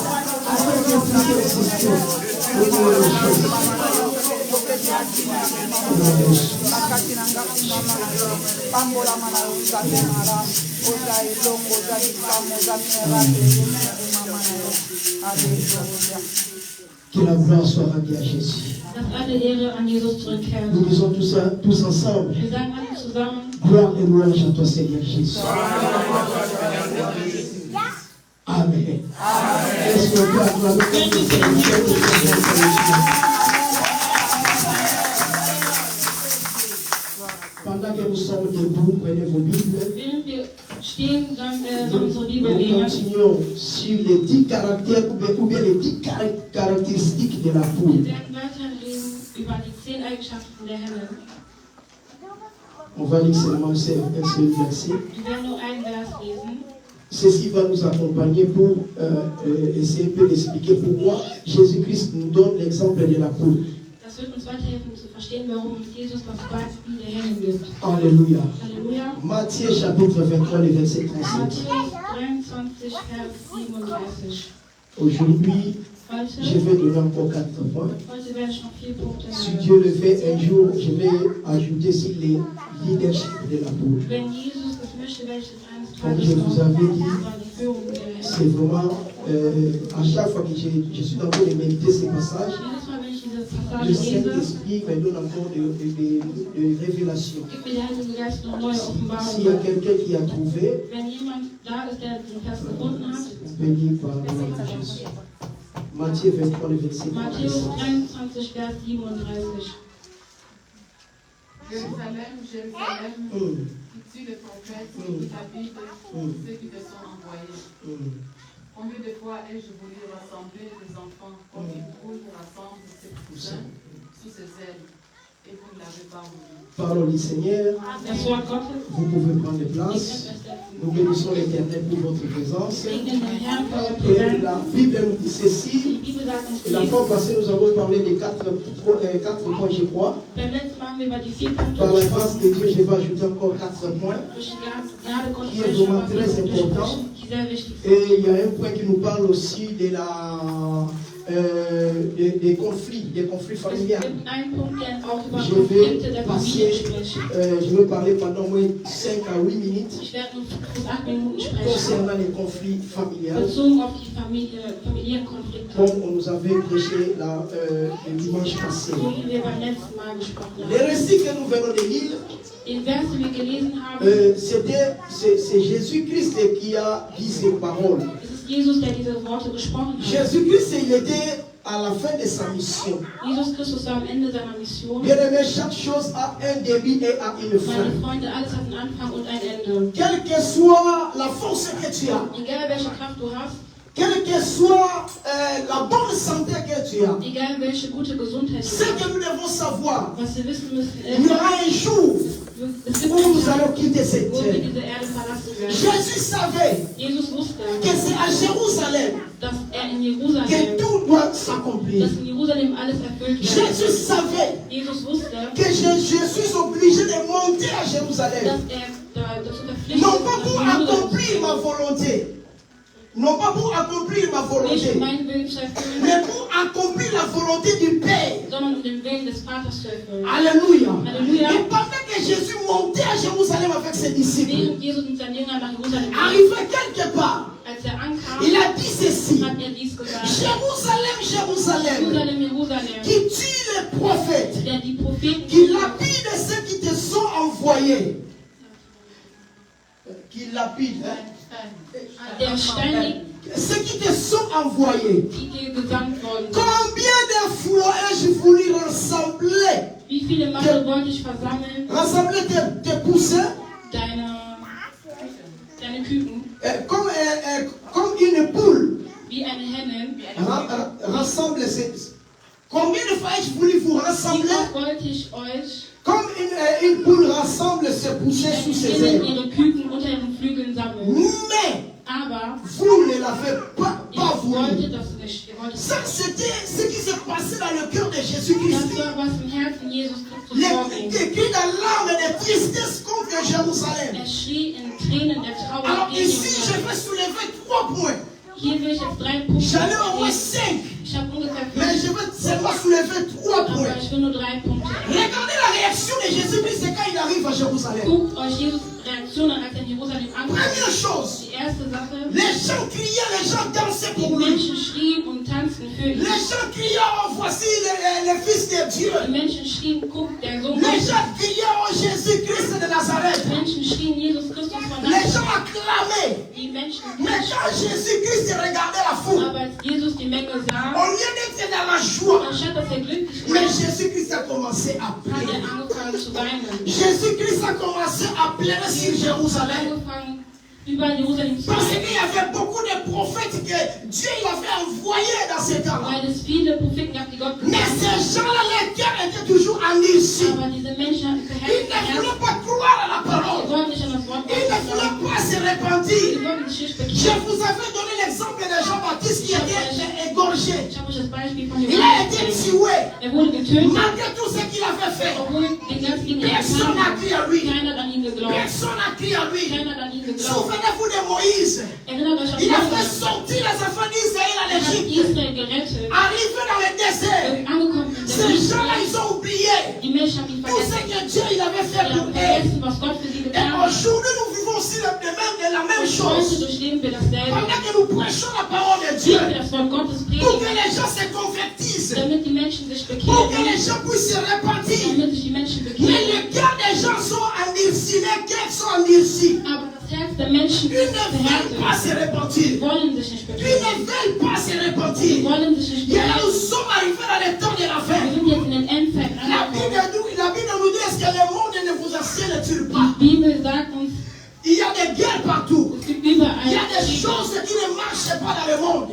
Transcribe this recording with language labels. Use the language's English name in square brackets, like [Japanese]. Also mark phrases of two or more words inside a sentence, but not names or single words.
[French] Avec les plus existent. Au nom de Jésus. Que la gloire soit rendue à Jésus. [German] Dass alle Ehre an Jesus zurückkehrt. [French] Nous disons tous ensemble. [German] Wir sagen alle zusammen. [French] Gloire et louange à toi, Seigneur Jésus. Amen. Est-ce que Dieu a gloire pendant que nous sommes debout, prenez vos Bibles. [German] Während wir stehen, sollen wir [French] Nous [German] unsere Bibel nehmen. [French] continuons sur les 10 caractères ou bien les 10 caractéristiques de la poule. [German] Wir werden weiterreden über die 10 Eigenschaften der Henne. [French] On va lire seulement un seul verset. [German] Wir werden nur einen Vers lesen. [French] Ceci va nous accompagner pour essayer un peu d'expliquer pourquoi Jésus-Christ nous donne l'exemple de la poule. [German] Das wird uns weiterhelfen zu verstehen, warum Jesus das Beispiel der Henne gibt. [French] Alléluia. [German] Halleluja. [French] Matthieu chapitre 23, le verset 37. [German] Matthäus 23, Vers 37. [French] Aujourd'hui, je [German] Heute [French] vais donner encore 4 points. [German] werde ich noch 4 Punkte [French] Si [German] nennen. [French] Dieu le fait un jour, je vais ajouter sur les leadership de la poule. [German] Wenn Jesus das möchte, werde ich das eines [French] Comme [German] Tages [French] je vous avais dit, [German] über die Führung der Henne. [French] c'est vraiment, à chaque fois que je suis en train de méditer ces passages, [German] Jedes Mal, wenn ich diese [French] le [German] Passage lese, [French] Saint-Esprit me donne encore de révélations. [German] gibt mir der Heilige Geist noch neue [French] S'il y a [German] Offenbarungen. [French] quelqu'un qui a trouvé, [German] Wenn jemand da ist, der den Vers gefunden hat, [French] béni par le nom de Jésus. Matthieu 23, le verset [German] Matthäus [French] 37. [German] 23, Vers 37. [French] Jérusalem, Jérusalem, qui tue les prophètes qui habitent ceux qui te sont envoyés. Combien de fois ai-je voulu rassembler les enfants comme une poule rassemble ses poussins sous ses ailes, et vous ne l'avez pas voulu. Parole du Seigneur, [German] Das Wort Gottes. [French] vous pouvez prendre place. Nous bénissons l'Éternel pour votre présence. [German] Segnen den Herrn für eure [French] Et [German] Präsenz. [French] la Bible nous dit [German] Die [French] ceci. [German] Bibel sagt uns [French] Et la [German] dies. [French] fois passée, nous avons parlé des 4 points, je crois. [German] Beim letzten Mal haben wir über die 4 Punkte [French] Par la [German] gesprochen. [French] grâce de Dieu, je vais ajouter encore 4 points. [German] Durch die Gnade Gottes [French] Qui est [German] will ich [French] vraiment [German] noch [French] très [German] was [French] important. [German] durchsprechen, die sehr wichtig sind. [French] Et il y a un point qui nous parle aussi de des conflits [German] Es [French] familiaux. [German] gibt einen Punkt, der auch über [French] Je [German] Konflikte [French] vais [German] der Familie [French] passer, [German] spricht. [French] je vais parler pendant au moins 5 à 8 minutes [German] Ich werde nur bis 8 Minuten sprechen. [French] concernant les conflits familiaux, [German] Bezogen auf die familiären Konflikte. [French] comme on nous avait prêché le dimanche passé. [German] So wie wir beim letzten Mal gesprochen [French] Les [German] haben. [French] récits que nous venons de lire, [German] Den Vers, den wir gelesen haben, [French] c'est Jésus-Christ qui a dit ces paroles. [German] es ist Jesus, der diese Worte gesprochen hat. [French] Jésus-Christ, il était à la fin de sa mission. [German] Jesus Christus war am Ende seiner Mission. [French] Bien aimé, chaque chose a un début et a une fin. [German] Meine Freunde, alles hat einen Anfang und ein Ende. [French] Quelle que soit la force que tu as, [German] Egal welche Kraft du hast, [French] quelle que soit la bonne santé que tu as, [German] egal welche gute Gesundheit [French] ce [German] du hast, [French] que nous devons savoir, [German] was wir wissen müssen, [French] il y aura un jour [German] es gibt [French] où nous [German] einen [French] allons [German] Tag, [French] quitter cette [German] wo wir [French] terre. [German] diese Erde verlassen werden. [French] Jésus savait [German] Jesus wusste, [French] que c'est à Jérusalem [German] dass in [French] que [German] Jerusalem, [French] tout doit s'accomplir. [German] dass in Jerusalem alles erfüllt [French] Jésus [German] wird. [French] savait [German] Jesus wusste, [French] que je suis obligé de monter à Jérusalem. [German] dass er dazu verpflichtet [French] Non pas pour [German] ist, [French] accomplir ma volonté, Non pas pour accomplir ma [German] nicht [French] volonté, [German] um meinen Willen zu erfüllen, [French] mais pour accomplir la volonté du Père. [German] sondern um den Willen des Vaters zu erfüllen. [French] Alléluia. Alléluia. Et pendant que Jésus montait à Jérusalem avec ses disciples, [German] Während Jesus mit seinen Jüngern nach Jerusalem ging, [French] arrivé quelque part, [German] als ankam, [French] il a dit ceci: [German] hat dies gesagt: [French] Jérusalem, Jérusalem, [German] Jerusalem, Jerusalem, [French] qui tue les prophètes, [German] der die Propheten [French] qui lapide ceux qui te sont envoyés. Qui lapide, [German] der ständig [French] ceux qui te sont envoyés. [German] die dir gesandt worden sind. [French] Combien de fois ai-je voulu rassembler, [German] Wie viele Male wollte ich versammeln, [French] rassembler tes poussins [German] deine Küken, [French] comme une poule. [German] wie eine Henne? [French] Rassemble ces. Combien de fois ai-je voulu vous [German] Wie [French] rassembler [German] oft wollte ich euch, [French] comme une poule rassemble ses poussins sous ses [German] Henne [French] ailes? [German] ihre Küken unter ihren Flügeln sammeln? [French] Mais [German] Aber [French] vous ne l'avez pas [German] ihr wolltet [French] voulu. [German] das nicht. Ihr wolltet [French] Ça, c'était ce qui s'est passé dans le cœur de Jésus-Christ. [German] das war, was im Herzen Jesus Christus [French] Les [German] vorging. [French] cris d'alarme et de tristesse contre Jérusalem. [German] Er schrie in Tränen der Trauer [French] Alors [German] gegen [French] ici, je [German] Jerusalem. [French] vais soulever 3 points. [German] Hier will ich jetzt 3 Punkte [French] J'en ai au moins [German] sehen. [French] 5, [German] Ich habe ungefähr [French] mais [German] 5, [French] je vais seulement soulever 3 [German] aber [French] points. [German] ich will nur 3 Punkte. [French] Regardez la réaction de Jésus-Christ quand il arrive à Jérusalem. [German] Guckt euch Jesus Reaktion an, als er in Jerusalem ankommt. [French] Première chose, [German] Die erste Sache, [French] les gens criaient, les gens dansaient [German] die [French] pour lui. [German] Menschen schrien und tanzten für ihn. [French] Les gens criaient, oh, voici le Fils de Dieu. [German] Die Menschen schrien, guck, der Sohn [French] Les [German] Gottes. [French] gens criaient, oh, Jésus-Christ de Nazareth. [German] Die Menschen schrien, Jesus Christus von [French] Les gens [German] Nazareth. [French] acclamaient. [German] Die Menschen [French] Mais quand Jésus-Christ regardait la foule, [German] aber als Jesus die Menge sah, [French] au lieu d'être dans la joie, [German] anstatt dass er glücklich [French] mais [German] war, [French] Jésus-Christ a commencé à [German] hat [French] pleurer. [German] er angefangen zu weinen. [French] Jésus-Christ a commencé à pleurer sur Jérusalem. [German] Angefangen, über Jerusalem zu [French] Parce [German] weinen. [French] qu'il y avait beaucoup de prophètes que Dieu il avait envoyés dans ces temps-là. [German] Weil es viele Propheten gab, die Gott [French] Mais [German] gesandt [French] ces [German] hat. [French] gens-là, leur cœur était toujours endurci. [German] Aber diese Menschen hatten [French] Ils [German] verhärtet [French] ne [German] Herzen. [French] voulaient pas croire à la [German] Sie [French] parole. [German] wollten nicht an das Wort [French] Ils ne [German] Gottes glauben. [French] voulaient pas se repentir. [German] Sie wollten sich nicht [French] Je [German] bekehren. [French] vous avais donné l'exemple de Jean-Baptiste qui était égorgé. [German] Ich habe euch das Beispiel von [French] Il a été [German] Johannes. [French] tué. [German] Er wurde getötet, [French] Malgré tout ce qu'il avait fait, [German] obwohl den ganzen Ding [French] personne n'a crié à lui. [German] Keiner hat an ihn geglaubt. [French] Personne n'a crié à lui. [German] Keiner hat an ihn geglaubt. [French] Souvenez-vous de Moïse. [German] Erinnert euch an [French] Il a fait [German] Mose. [French] sortir les enfants d'Israël en [German] Er hat [French] Égypte. [German] Israel gerettet. [French] Arrivé dans le désert, [German] Angekommen in der [French] ces [German] Wüste. [French] gens-là, ils ont oublié [German] Die Menschen haben ihn [French] tout ce [German] vergessen. [French] que Dieu il avait [German] Sie [French] fait [German] haben [French] pour eux. [German] vergessen, was Gott für sie [French] Et [German] getan hat. [French] aujourd'hui, nous vivons aussi de la même [German] Und [French] chose. [German] heute durchleben wir dasselbe. [French] Pendant que nous prêchons la parole de Dieu, [German] Wenn wir das Wort Gottes [French] pour que [German] predigen, [French] les gens se convertissent, [German] damit die Menschen sich [French] pour que [German] bekehren, [French] les gens puissent se repentir. [German] damit sich die Menschen [French] Mais [German] bekehren. [French] les cœurs des gens sont endurcis, les cœurs sont endurcis. [German] Aber das Herz der Menschen [French] Ils [German] ist [French] ne veulent pas [German] verhärtet. [French] se repentir. [German] Sie wollen sich nicht [French] Ils [German] bekehren. [French] ne veulent pas se [German] Sie [French] repentir. [German] wollen sich nicht [French] Et là, [German] bekehren. [French] nous sommes arrivés dans le temps de la fin. [German] Wir sind jetzt in den Endzeiten [French] La [German] angekommen. [French] Bible nous dit est-ce que le monde ne vous assied-il pas? [German] Die Bibel sagt uns, [French] Il y a des guerres partout. [German] es gibt [French] Il [German] überall [French] y a des [German] Kriege. [French] choses qui ne marchent pas dans le monde.